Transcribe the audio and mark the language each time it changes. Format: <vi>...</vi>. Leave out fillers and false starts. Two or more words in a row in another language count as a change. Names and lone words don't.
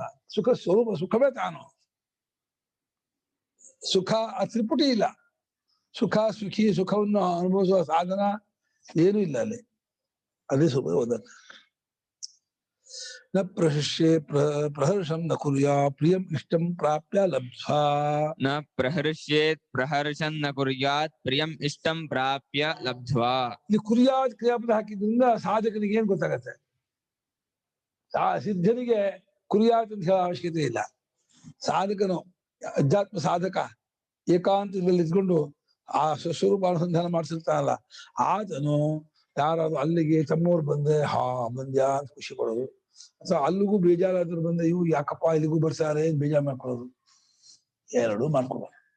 <kn>ಸುಖ ಸ್ವರೂಪ, ಸುಖವೇ ತಾನು. ಸುಖ ಆ ತ್ರಿಪುಟಿ ಇಲ್ಲ. ಸುಖ, ಸುಖಿ, ಸುಖವನ್ನು ಅನುಭವಿಸುವ ಸಾಧನ ಏನೂ ಇಲ್ಲ ಅಲ್ಲಿ. ಅದೇ ಸುಖ ಓದಲ್ಲ.</kn> <sa>ನ ಪ್ರಹರ್ಷೆ ಪ್ರಹರ್ಷಂ ನ ಕುರ್ಯಾ ಪ್ರಿಯಂ ಇಷ್ಟಂ ಪ್ರಾಪ್ಯ ಲಬ್ಧ್ವಾ. ನ ಪ್ರಹರ್ಷ್ಯೇತ್ ಪ್ರಹರ್ಷನ್ ನ ಕುರ್ಯಾತ್ ಪ್ರಿಯಂ ಇಷ್ಟಂ ಪ್ರಾಪ್ಯ ಲಬ್ಧ್ವಾ.</sa> <kn>ಇಲ್ಲಿ ಕುರ್ಯಾತ್ ಕ್ರಿಯಾಪದ ಹಾಕಿದ್ರಿಂದ ಸಾಧಕನಿಗೆ ಏನ್ ಗೊತ್ತಾಗತ್ತೆ? ಸಿದ್ಧನಿಗೆ ಕುರ್ಯಾತ್ ಅಂತ ಹೇಳೋ ಅವಶ್ಯಕತೆ ಇಲ್ಲ. ಸಾಧಕನು, ಅಧ್ಯಾತ್ಮ ಸಾಧಕ ಏಕಾಂತದಲ್ಲಿ ಇದ್ಕೊಂಡು ಆ ಸ್ವಸ್ವರೂಪ ಅನುಸಂಧಾನ ಮಾಡಿಸಿರ್ತಾನಲ್ಲ, ಆತನು ಯಾರಾದ್ರು ಅಲ್ಲಿಗೆ ತಮ್ಮವ್ರು ಬಂದ್ರೆ ಮಂದ್ಯ ಅಂತ ಖುಷಿ ಪಡೋದು, ಅಥವಾ ಅಲ್ಲಿಗೂ ಬೇಜಾರಾದ್ರು ಬಂದ್ರೆ ಇವು ಯಾಕಪ್ಪ ಇಲ್ಲಿಗೂ ಬರ್ತಾರೆ ಬೇಜಾರು ಮಾಡ್ಕೊಳ್ಳೋದು, ಎರಡೂ ಮಾಡ್ಕೊಬಾರ.</kn>